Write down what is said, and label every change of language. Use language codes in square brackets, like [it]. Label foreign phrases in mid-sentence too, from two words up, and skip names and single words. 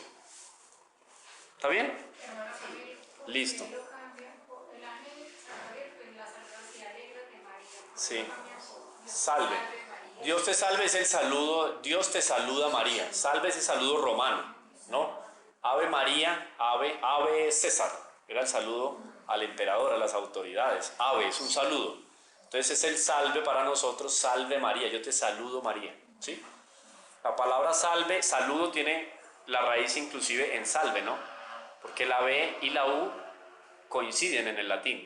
[es] ¿Está bien? Listo. Sí. Salve. Dios te salve es el saludo, Dios te saluda María. Salve ese saludo romano, ¿no? [la] Ave María, ave César. [es] Era el saludo al emperador, a las autoridades. Ave es un saludo. Entonces es el salve para nosotros, salve María. Yo te saludo María, ¿sí? La palabra salve, saludo tiene la raíz inclusive en salve, ¿no? Porque la B y la U coinciden en el latín.